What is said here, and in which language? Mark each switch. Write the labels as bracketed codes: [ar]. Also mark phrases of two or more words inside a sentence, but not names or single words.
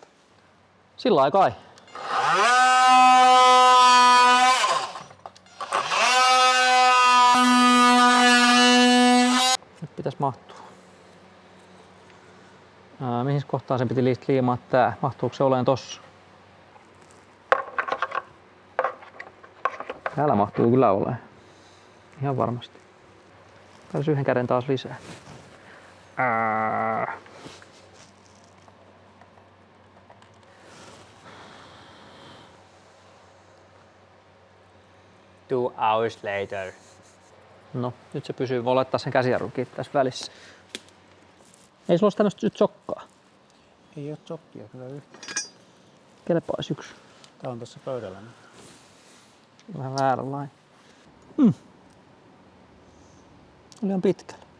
[fi] Sillä aikaa kai. Nyt pitäisi mahtua. Mihin kohtaan sen piti liimaa tää? Mahtuuko se olemaan tossa? Täällä mahtuu kyllä olemaan. Ihan varmasti. Täytyy yhden käden taas lisää. [en] Two hours later. [fi] No, nyt se pysyy. Voi laittaa sen käsijarrunkin tässä välissä. Ei sulla ole tämmöstä nyt sokkaa. Ei oo sokkia kyllä yhtään. Kelpaisi yksi. Tää on tossa pöydällä nyt. Vähän vääränlainen. Liian pitkällä.